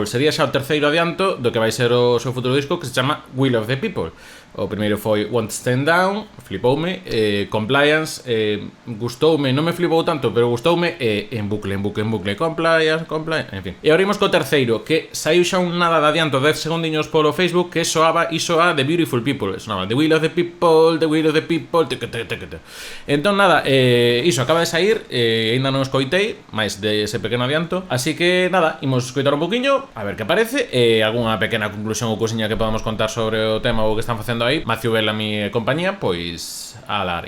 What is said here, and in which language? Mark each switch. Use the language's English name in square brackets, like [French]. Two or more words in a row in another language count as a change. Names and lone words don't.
[Galician] Sería xa o terceiro adianto do que vai ser o seu futuro disco, que se chama Will of the People. O primeiro foi Won't Stand Down, flipoume, Compliance, gustoume, non me flipou tanto, pero gustoume, en bucle, Compliance, en fin. E abrimos co terceiro, que saiu xa un nada de adianto, 10 segundiños polo Facebook, que soaba iso a The Beautiful People, sonaba The Will of the People, The Will of the People, entón nada, iso acaba de sair, ainda non escoitei, máis de ese pequeno adianto, así que nada, imos escoitar un poquinho, a ver que parece, algunha pequena conclusión ou cousiña que podamos contar sobre o tema ou que están facendo aí, Matthew Bellamy e compañía, pois alari.